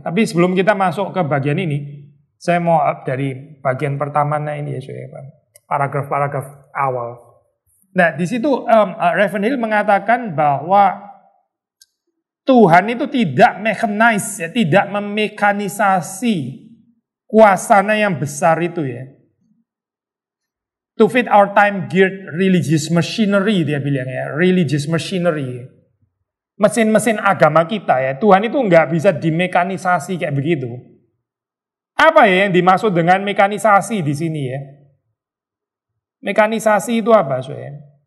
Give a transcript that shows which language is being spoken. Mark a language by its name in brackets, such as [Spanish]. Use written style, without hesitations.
[Indonesian] Tapi sebelum kita masuk ke bagian ini, saya mau dari bagian pertamanya ini ya saya, paragraf-paragraf awal. Nah di situ Ravenhill mengatakan bahwa Tuhan itu tidak mechanize ya, tidak memekanisasi kuasanya yang besar itu ya. [English] To fit our time-geared religious machinery, [Indonesian] dia bilang ya, [English] religious machinery. [Indonesian] Mesin-mesin agama kita ya, Tuhan itu nggak bisa dimekanisasi kayak begitu. Apa ya yang dimaksud dengan mekanisasi di sini ya? Mekanisasi itu apa, soalnya?